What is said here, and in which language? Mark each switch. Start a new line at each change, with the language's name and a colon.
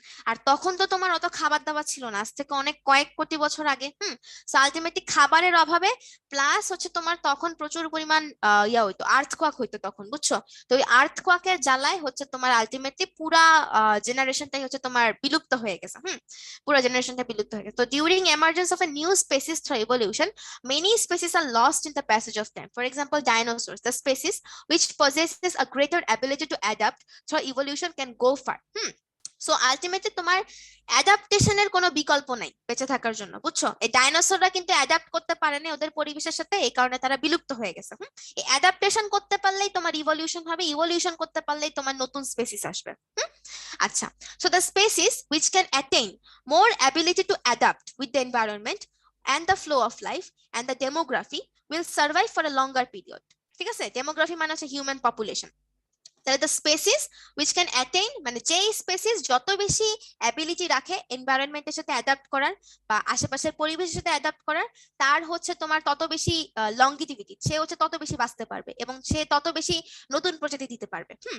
Bangla: আর তখন তো তোমার অত খাবার দাবার ছিল না, আজ থেকে অনেক কয়েক কোটি বছর আগে। আলটিমেটলি খাবারের অভাবে, প্লাস হচ্ছে তোমার তখন প্রচুর পরিমাণ ইয়া হইতো, আর্থকোয়াক হইতো তখন, বুঝছো। তো ওই আর্থকোয়াকের জ্বালায় হচ্ছে তোমার আলটিমেটলি পুরা জেনারেশনটাই হচ্ছে তোমার বিলুপ্ত হয়ে গেছে। পুরো জেনারেশনটা বিলুপ্ত হয়ে গেছে।
English: তো during emergence of a new species through evolution, many species are lost in the passage of time. For example, dinosaurs, the species which possesses a greater ability to adapt through evolution can go far.
Bangla: So ultimately তোমার অ্যাডাপ্টেশনের কোনো বিকল্প নাই বেঁচে থাকার জন্য, বুঝছো। এই ডাইনোসররা কিন্তু অ্যাডাপ্ট করতে পারেনি ওদের পরিবেশের সাথে, এই কারণে তারা বিলুপ্ত হয়ে গেছে। এই অ্যাডাপ্টেশন করতে পারলেই তোমার ইভলিউশন হবে, ইভলিউশন করতে পারলেই তোমার নতুন স্পেসিস আসবে।
English: আচ্ছা, so the species which can attain more ability to adapt with the environment and the flow of life and the demography will survive for a longer period.
Bangla: ঠিক আছে, ডেমোগ্রাফি মানে হচ্ছে হিউম্যান পপুলেশন। তাহলে the species which can attain মানে যে species যত বেশি ability রাখে এনভায়রনমেন্টের সাথে অ্যাডাপ্ট করার বা আশেপাশের পরিবেশের সাথে অ্যাডাপ্ট করার, তার হচ্ছে তোমার তত বেশি লংগিটিভিটি, সে হচ্ছে তত বেশি বাঁচতে পারবে এবং সে তত বেশি নতুন প্রজাতি দিতে পারবে।